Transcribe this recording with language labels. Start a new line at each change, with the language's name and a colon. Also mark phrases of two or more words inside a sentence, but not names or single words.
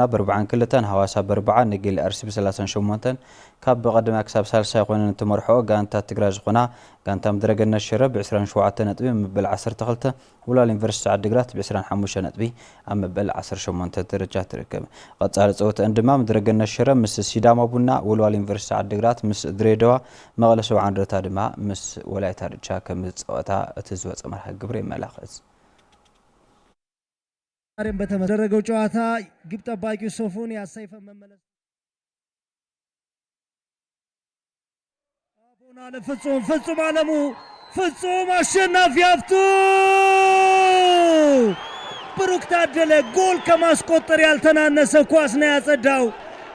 Tigrinya: ብ42 ሃዋሳ ብ40 ነጌሌ ኣርሲ ብ38 ካብ በቀደማ ክሳብ ሳልሳይ ኮይነን ትመርሖ ጋንታ ትግራይ ዝኾና ጋንታ ምድረገነት ሽረ ብ27 ነጥቢ መበል 12 ወላል ዩኒቨርሲቲ ዓዲግራት ብ25 ነጥቢ ኣብ መበል 18 ደረጃ ትርከብ ቀጻሊ ፀወታ ድማ ምድረገነት ሽረ ምስ ሲዳማ ቡና ወላል ዩኒቨርሲቲ ዓዲግራት ምስ ድሬዳዋ መቐለ 70 እንደርታ ድማ ምስ ወላይታ ድቻ ከም ፀወታ እቲ ዝወፀ መርሃ ግብሪ ይመላኸት
Amharic: ዛሬም በተደረገው ጨዋታ ግብ ጠባቂው ሶፎን ያሳይፈ መመለስ ፍጹም አለሙ ፍጹም አሸናፊ አፍቱ ብሩክ ታደለ ጎል ከማስቆጠር ያልተናነሰ ኳስ ነው ያጸዳው